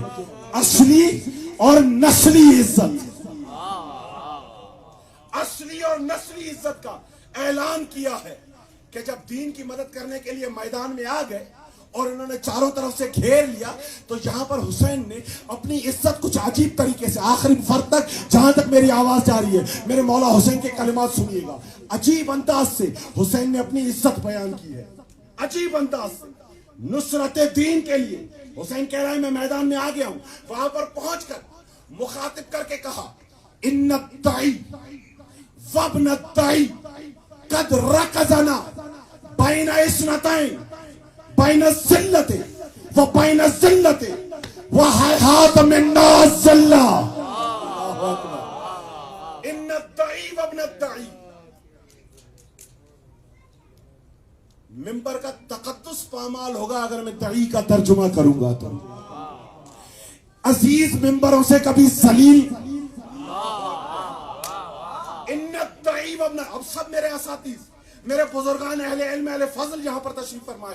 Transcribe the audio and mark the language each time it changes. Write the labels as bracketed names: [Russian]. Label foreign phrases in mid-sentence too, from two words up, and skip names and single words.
[Urdu] اصلی اور نسلی عزت، اصلی اور نسلی عزت کا اعلان کیا ہے کہ جب دین کی مدد کرنے کے لیے میدان میں آ گئے اور انہوں نے چاروں طرف سے گھیر لیا تو یہاں پر حسین نے اپنی عزت کچھ عجیب طریقے سے، آخری فرد تک جہاں تک میری آواز جا رہی ہے میرے مولا حسین کے کلمات سنیے گا، عجیب انداز سے حسین نے اپنی عزت بیان کی ہے. عجیب انداز سے نصرت دین کے لیے حسین کہہ رہا ہے میں میدان میں آ گیا ہوں. وہاں پر پہنچ کر مخاطب کر کے کہا [Arabic] ان الدعی وابن الدعی قد رکزنا بین اثنتین بین الذلت و بین الذلت وَحَيْحَاتَ مِنَّا الذِّلَّةِ إِنَّ الدَّعِي وَابْنَ الدَّعِي. [Urdu] ممبر کا تقدس پامال ہوگا اگر میں دعی کا ترجمہ کروں گا تو. عزیز ممبروں سے کبھی ذلیل. [Arabic] ان الدعی وابن، [Urdu] اب سب میرے اساتذہ، میرے بزرگان اہل علم اہل فضل یہاں پر تشریف فرمائے.